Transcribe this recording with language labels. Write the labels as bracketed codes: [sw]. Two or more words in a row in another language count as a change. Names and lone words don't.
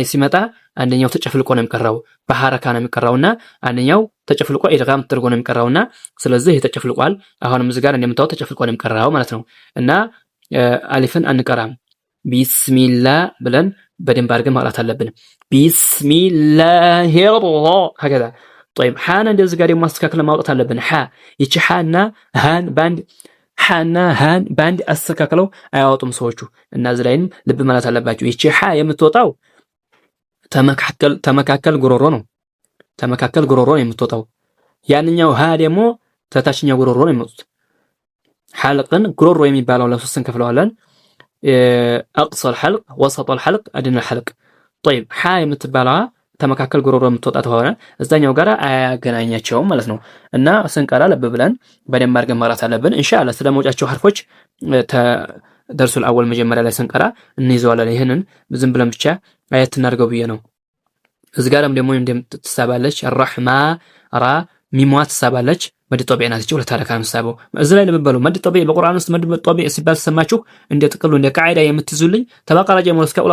[am] ሲመጣ አንደኛው ተጨፍልቆ ነው የሚቀራው በሐረካ ነው የሚቀራውና አንደኛው ተጨፍልቆ ኢድጋም ተደርጎ ነው የሚቀራውና ስለዚህ ይሄ ተጨፍልቋል። አሁንም እዚህ ጋር እንደምታዩት ተጨፍልቆ ነው የሚቀራው ማለት ነው። እና አሊፍን አንቀራም። ቢስሚላህ ብለን በደንብ አድርገን ማውጣት አለብን። ቢስሚላህ [ar] هكذا طيب حانا [am] እንደዚህ ጋር ማስተካከል ማውጣት አለብን። ይቺ ሓና ሃን ባንድ አስተካክለው አያወጡም ሰዎቹ እና እዚህ ላይም ልብ ማለት አለባችሁ። ይቺ ሓ የምትወጣው ተመካከል ጉሮሮ ነው የምትወጣው። ያንኛው ሃ ደግሞ ተታችኛው ጉሮሮ ነው የሚወጡት። ሐልቅን ጉሮሮ የሚባለው ለሶስት እንከፍለዋለን። [ar] اقصى الحلق وسط الحلق ادنى الحلق طيب [am] ሓ የምትባለዋ ተመካከል ጉሮሮ የምትወጣ ተሆነ እዛኛው ጋር አያገናኛቸውም ማለት ነው። እና ስንቀራ ልብ ብለን በደንብ አድርገን ማውራት አለብን። ኢንሻአላህ ስለመውጫቸው ሐርፎች [ar] درس الأول [am] መጀመሪያ ላይ ስንቀራ እንይዘዋለን። ይሄንን ዝም ብለን ብቻ አያት እናድርገው ብዬ ነው። እዚህ ጋርም ደግሞ እንደምትሳባለች الرحمة ራ ሚሟ ትሳባለች። [ar] مد طبيعي [am] ናት። እቺ ሁለት ሐረካ ነው የምትሳበው። እዚህ ላይ ልብ በሉ። [ar] مد طبيعي [am] በቁርአን ውስጥ [ar] مد طبيعي [am] ሲባል ተሰማችሁ እንደ ጥቅሉ እንደ ቃዒዳ የምትይዙልኝ ተበቀራ ጀምሮ እስከ ቁል